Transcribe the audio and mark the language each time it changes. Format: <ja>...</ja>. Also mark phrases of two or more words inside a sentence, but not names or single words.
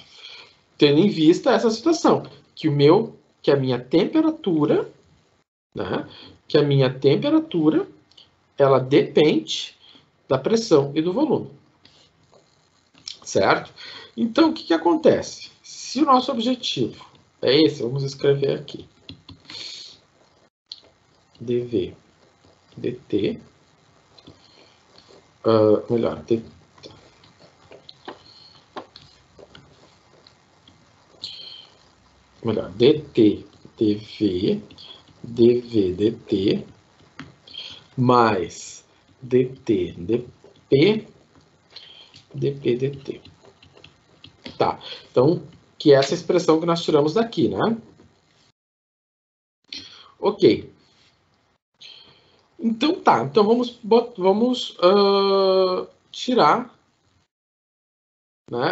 <pt>Tendo em vista essa situação. Que a minha temperatura, né? Que a minha temperatura, ela depende da pressão e do volume. Certo? Então, o que acontece? Se o nosso objetivo é esse, vamos escrever aqui. dV dt, melhor, dt dv dv dt mais dt dp dp dt. Tá, então, que é essa expressão que nós tiramos daqui, né? Ok. Então tá, então vamos tirar, né?</pt>